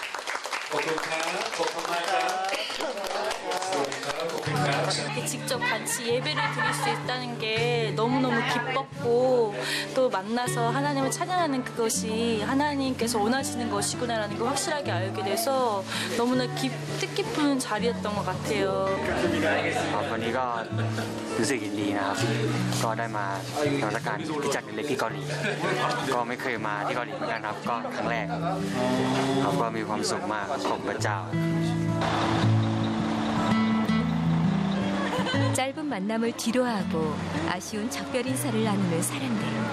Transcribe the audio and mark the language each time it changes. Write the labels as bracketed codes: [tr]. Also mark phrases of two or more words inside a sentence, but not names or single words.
[ko] 직접 같이 예배를 드릴 수 있다는 게 너무너무 기뻤고 또 만나서 하나님을 찬양하는 그것이 하나님께서 원하시는 것이구나라는 걸 확실하게 알게 돼서 너무나 뜻깊은 자리였던 것 같아요. [th] วันนี้ก็รู้สึกยินดีนะครับก็ได้มานมัสการคริสตจักรเล็กที่เกาหลีก็ไม่เคยมาที่เกาหลีเหมือนกันครับก็ครั้งแรกครับก็มีความสุขมากขอบพระเจ้า [ko] 짧은 만남을 뒤로하고 아쉬운 작별 인사를 나누는 사람들.